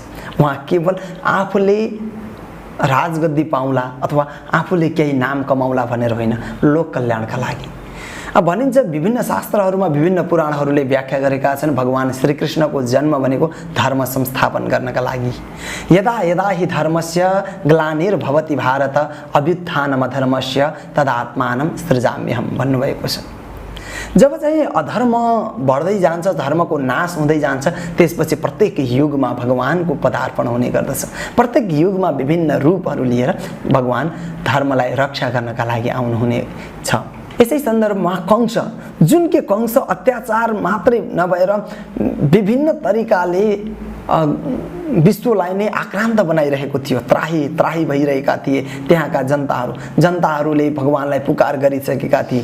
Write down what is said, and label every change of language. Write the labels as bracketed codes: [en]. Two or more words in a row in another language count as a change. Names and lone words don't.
[ne] उहाँ केवल आफूले राजगद्दी पाउला अथवा आफूले केही नाम कमाउला भनेर होइन, लोक कल्याणका लागि। भनिन्छ विभिन्न शास्त्रहरूमा विभिन्न पुराणहरूले व्याख्या गरेका छन् भगवान श्रीकृष्णको जन्म भनेको धर्म संस्थापन गर्नका लागि। [sa] यदा यदा हि धर्मस्य ग्लानिर्भवति भारत अभ्युत्थानम धर्मस्य तदात्मानं सृजाम्यहम् [ne] भन्नुभएको छ। जब चाहिँ अधर्म बढ्दै जान्छ, धर्मको नाश हुँदै जान्छ, त्यसपछि प्रत्येक युगमा भगवानको पदार्पण हुने गर्दछ। प्रत्येक युगमा विभिन्न रूपहरू लिएर भगवान धर्मलाई रक्षा गर्नका लागि आउनुहुने छ। यसै सन्दर्भमा कंस, जुन के कंस अत्याचार मात्रै नभएर विभिन्न तरिकाले विश्वलाई नै आक्रान्त बनाइरहेको थियो, त्राही त्राही भइरहेका थिए त्यहाँका जनताहरूले भगवानलाई पुकार गरिसकेका थिए।